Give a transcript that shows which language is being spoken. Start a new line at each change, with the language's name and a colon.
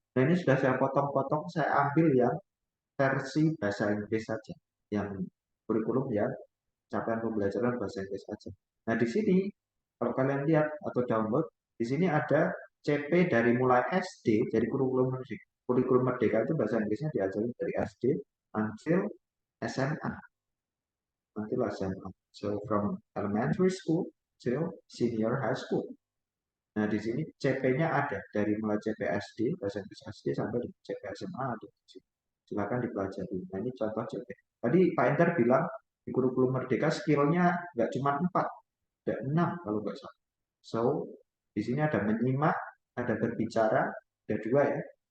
Indonesian: Nah, ini sudah saya potong-potong, saya ambil yang versi bahasa Inggris saja, yang kurikulum yang capaian pembelajaran bahasa Inggris saja. Nah, di sini kalau kalian lihat atau download, di sini ada CP dari mulai SD, jadi kurikulum merdeka itu bahasa Inggrisnya diajarin dari SD
English: until SMA, until SMA. So from elementary school till senior high school.
Indonesian: Nah, di sini CP-nya ada dari mulai CP SD, bahasa Inggris SD sampai di CP SMA ada di sini. Silakan dipelajari. Nah, ini contoh CP. Tadi Pak Ender bilang di kurikulum merdeka skillnya nggak cuma 4, ada 6 kalau nggak salah. So, di sini ada menyimak, ada berbicara, ada 2 ya.